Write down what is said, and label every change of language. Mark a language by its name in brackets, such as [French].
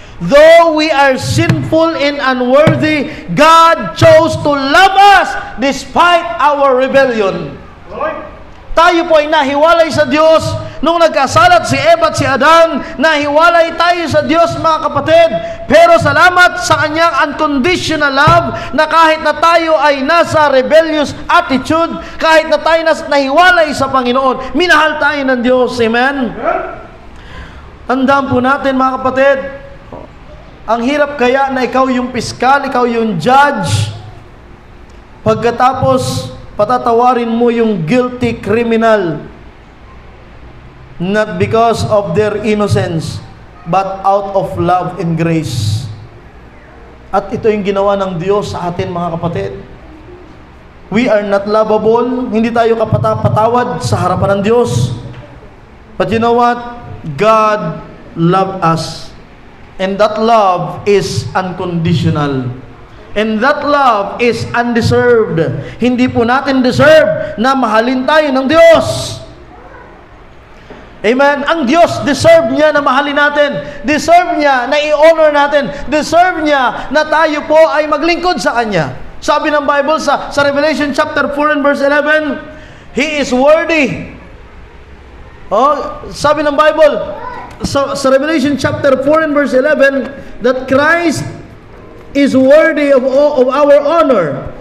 [English] Though we are sinful and unworthy, God chose to love us despite our rebellion. [Filipino] Tayo po ay nahiwalay sa Diyos nung nagkasalat si Eva at si Adan. Nahiwalay tayo sa Diyos, mga kapatid. Pero salamat sa kanyang unconditional love na kahit na tayo ay nasa [English] rebellious attitude, [Filipino] kahit na tayo nahiwalay sa Panginoon, minahal tayo ng Diyos. Amen? Tandaan po natin, mga kapatid, ang hirap kaya na ikaw yung piskal, ikaw yung judge, pagkatapos patatawarin mo yung guilty criminal [English] not because of their innocence but out of love and grace. [Filipino] At ito yung ginawa ng Diyos sa atin, mga kapatid. [English] We are not lovable, [Filipino] hindi tayo kapatawad sa harapan ng Diyos. [English] But you know what? God loved us, and that love is unconditional. And that love is undeserved. [Filipino] Hindi po natin deserve na mahalin tayo ng Diyos. Amen? Ang Diyos, deserve niya na mahalin natin. Deserve niya na i-honor natin. Deserve niya na tayo po ay maglingkod sa Kanya. Sabi ng Bible sa [English] Revelation chapter 4 and verse 11, He is worthy. [Filipino] Sabi ng Bible, sa [English] Revelation chapter 4 and verse 11, that Christ is worthy of our honor.